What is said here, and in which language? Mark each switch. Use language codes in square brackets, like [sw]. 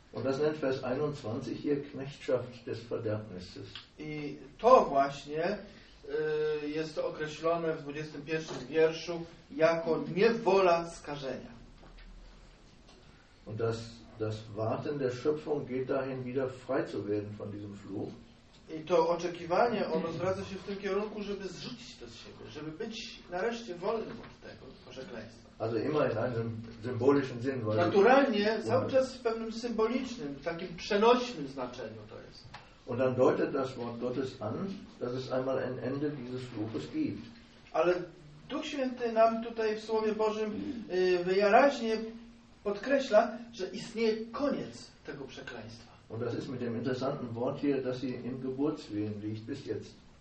[de] Und das nennt Vers 21 hier Knechtschaft des Verderbnisses. [pl] I to właśnie jest określone w 21 wierszu jako niewola skażenia. [de] Und das Warten der Schöpfung geht dahin, wieder frei zu werden von diesem Fluch. [pl] I to oczekiwanie, ono zwraca się w tym kierunku, żeby zrzucić to z siebie, żeby być nareszcie wolnym od tego przekleństwa. [de] Also immer in einem symbolischen Sinn, weil [pl] naturalnie cały czas w pewnym symbolicznym, takim przenośnym znaczeniu to jest. [de] Und dann deutet das Wort Gottes an, dass es einmal ein Ende dieses Fluches gibt. [pl] Ale Duch Święty nam tutaj w Słowie Bożym wyraźnie podkreśla, że istnieje koniec tego przekleństwa. [de] Und das ist mit dem interessanten Wort hier, dass sie im Geburtswehen liegt bis jetzt.